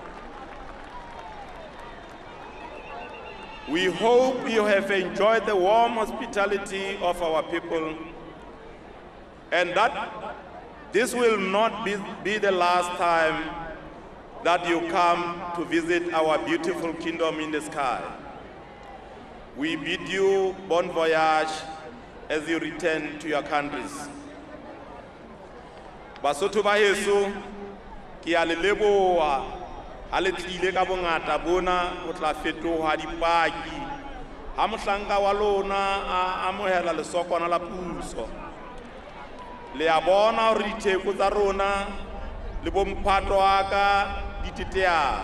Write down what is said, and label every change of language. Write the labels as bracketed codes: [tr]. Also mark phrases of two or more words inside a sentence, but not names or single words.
[en] We hope you have enjoyed the warm hospitality of our people, and that this will not be the last time that you come to visit our beautiful kingdom in the sky. We bid you [fr] bon voyage [en] as you return to your countries. [st] Basotho ba heso, ke a le leboha ha le tlile ka bongata bona o tla fetoha dipaki ha mohlanka wa lona a amohela lesokwana la puso. Le a bona hore ditheko tsa rona le bomphato wa ka di teteana.